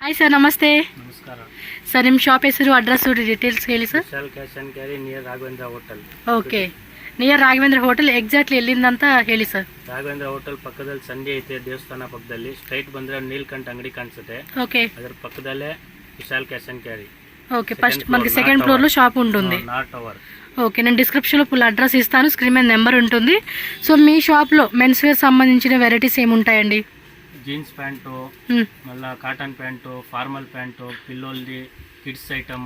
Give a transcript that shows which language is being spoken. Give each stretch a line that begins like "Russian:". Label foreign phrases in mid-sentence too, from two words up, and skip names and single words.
Kannada: ಹಾಯ್ ಸರ್, ನಮಸ್ತೆ. ನಮಸ್ಕಾರ ಸರ್, ನಿಮ್ಮ ಶಾಪ್ ಹೆಸರು, ಅಡ್ರೆಸ್, ಡೀಟೇಲ್ಸ್ ಹೇಳಿ ಸರ್. ವಿಶಾಲ್ ಕ್ಯಾಶ್ ಅಂಡ್ ಕ್ಯಾರಿ ನಿಯರ್ ರಾಘವೇಂದ್ರ ಹೋಟೆಲ್. ಓಕೆ, ನಿಯರ್ ರಾಘವೇಂದ್ರ ಹೋಟೆಲ್ ಎಕ್ಸಾಕ್ಟ್ಲಿ ಎಲ್ಲಿಂದ ಅಂತ ಹೇಳಿ ಸರ್. ರಾಘವೇಂದ್ರ ಹೋಟೆಲ್ ಪಕ್ಕದಲ್ಲಿ ಸಂಜೆ ಐತೆ, ದೇವಸ್ಥಾನ ಪಕ್ಕದಲ್ಲಿ ಸ್ಟ್ರೈಟ್ ಬಂದ್ರೆ ನೀಲ್ಕಂಠ ಅಂಗಡಿ ಕಾಣಿಸುತ್ತೆ.
Telugu: ఓకే, ಅದರ పక్కదలే విశాల్ క్యాష్ అండ్ క్యారీ. ఓకే, ఫస్ట్ మనకి
English: second floor
Telugu: లో షాప్ ఉంటుంది.
English: not our.
Telugu: ఓకే, నేను డిస్క్రిప్షన్లో
English: full address
Telugu: ఇస్తాను, స్క్రీన్ మీద నెంబర్ ఉంటుంది. సో మీ షాప్లో
English: mens wear
Telugu: సంబంధించిన వెరైటీస్ ఏముంటాయండి?
English: jeans pant,
Telugu: మళ్ళీ
English: cotton pant, formal pant,
Telugu: పిల్లోల్ది,
English: kids item.